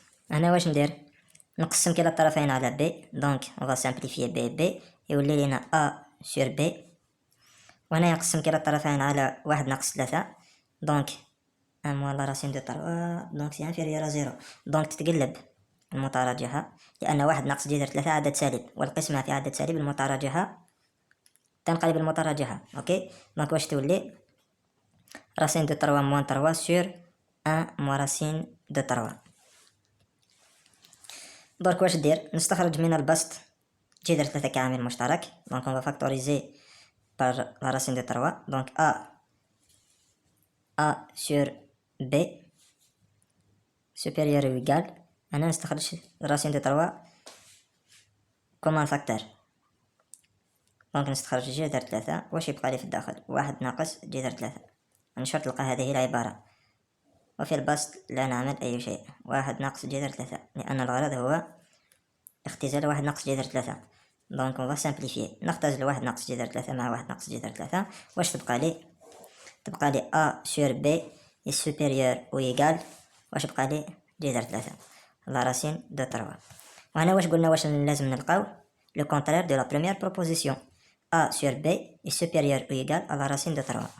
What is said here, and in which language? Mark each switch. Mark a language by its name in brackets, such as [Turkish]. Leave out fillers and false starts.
[Arabic] هنا واش ندير؟ نقسم كلا الطرفين على b, [French] donc on va simplifier [Arabic] b يولي لنا a sur b. وهنا يقسم كلا الطرفين على 1 ناقص 3، [French] donc 1 moins la racine de 3 donc c'est inférieur à 0. [Arabic] donc تتقلب المتراجعة لأن 1 ناقص جذر 3 عدد سالب، والقسمة في عدد سالب المتراجعة تنقلب المتراجعة. اوكي. [French] donc [Arabic] واش تولي [French] racine de 3 moins 3 sur 1 moins racine de 3. [Arabic] درك واش دير؟ نستخرج من البسط جذر 3 كعامل مشترك، [French] donc on va factoriser par la racine de 3. donc a sur b supérieur ou égal. [Arabic] أنا نستخرج [French] racine de 3 comme un facteur، donc [Arabic] نستخرج جذر 3. واش يبقى لي في الداخل؟ 1 ناقص جذر 3. نشرط تلقى هذه العبارة، وفي البسط لا نعمل أي شيء، 1 ناقص جذر 3 لأن الغرض هو اختزال 1 ناقص جذر 3. [French] donc on va simplifier، [Arabic] نختزل 1 ناقص جذر 3 مع 1 ناقص جذر 3. واش تبقى لي؟ تبقى لي [French] a sur b est supérieur ou égal، [Arabic] واش يبقى لي؟ جذر 3 [French] la racine de 3. [Arabic] وهنا واش قلنا واش لازم نلقاو؟ [French] le contraire de la première proposition، a sur b est supérieur ou égal à la racine de 3.